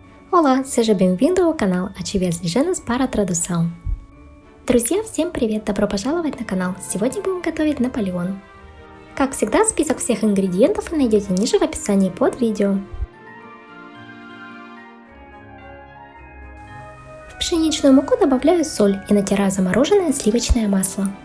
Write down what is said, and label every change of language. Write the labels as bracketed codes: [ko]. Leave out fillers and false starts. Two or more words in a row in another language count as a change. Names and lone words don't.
[pt] Olá, seja bem-vindo ao canal Atividades Ligenas para Tradução. [ru] Друзья, всем привет! Добро пожаловать на канал! Сегодня будем готовить Наполеон. Как всегда, список всех ингредиентов вы найдете ниже в описании под видео. В пшеничную муку добавляю соль и натираю замороженное сливочное масло.